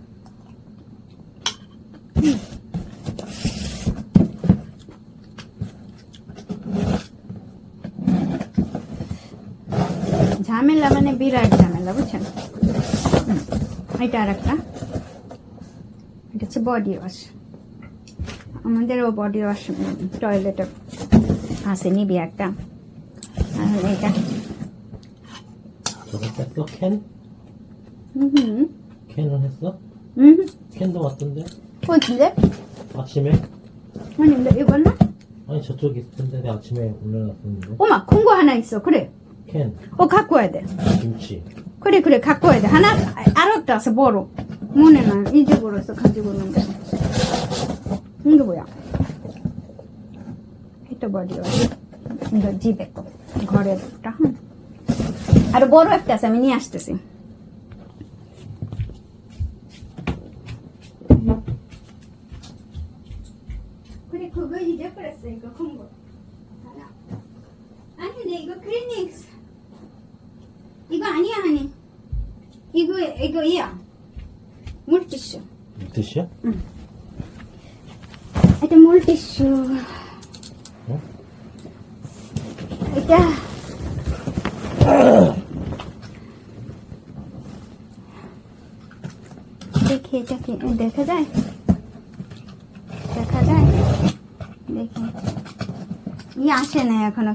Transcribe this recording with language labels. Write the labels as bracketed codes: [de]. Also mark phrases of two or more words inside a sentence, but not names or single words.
[bn] ঝামেলা মানে বিরাট ঝামেলা, বুঝছেন। এটা আর একটা, এটা হচ্ছে [en] body wash. [bn] আমাদেরও [en] body wash [bn] টয়লেটে আছে, নিবি একটা। আর এটা [ko] 저거 뺐어? 캔? 캔을 했어? 캔도 왔던데? 어딘데? 아침에? 아닌데 이거는? 아니 저쪽에 있을 텐데 내가 아침에 올려놨었는데 어머, 큰 거 하나 있어. 그래. 캔, 갖고 와야 돼. 김치 그래 갖고 와야 돼. 하나 알았다. 뭐로? 뭐네나 잊어버렸어. 가지고 있는데. 이게 뭐야? [bn] এটা [en] body wash, [bn] এটা জিবে কো ঘরে একটা। আর বড় একটা আছে, আমি নিয়ে আসতেছি। [ko] 그래 그거 잊어버렸어. 이거 큰 거. 하나. 아니 내 이거 크리닉스. 이거 아니야 하니. 이거야. 물티슈. 뜻이야? [bn] এটা 물티슈. [ko] 어? [bn] এটা দেখি, এটা কি দেখা যায়? দেখি আসে না এখনো।